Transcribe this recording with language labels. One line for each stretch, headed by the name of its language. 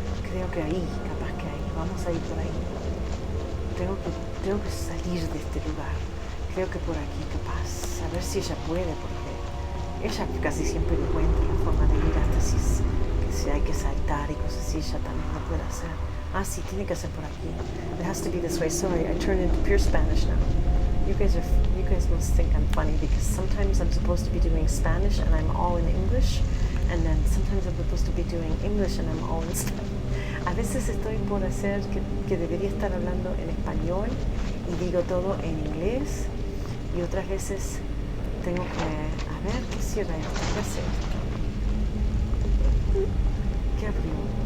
Spanish: Creo que ahí, capaz que ahí. Vamos a ir por ahí. Tengo que salir de este lugar. Creo que por aquí, capaz. A ver si ella puede, porque ella casi siempre encuentra la forma de ir hasta si hay que saltar y cosas así. Ella también lo puede hacer. Ah, sí, tiene que ser por aquí.
English: It has to be this way. Sorry, I turned into pure Spanish now. You guys must think I'm funny because sometimes I'm supposed to be doing Spanish and I'm all in English, and then sometimes I'm supposed to be doing English and I'm all in Spanish.
Spanish: A veces estoy por hacer que debería estar hablando en español y digo todo en inglés, y otras veces tengo que, a ver, ¿qué cierra esto? ¿Qué hace esto? ¿Qué abrió?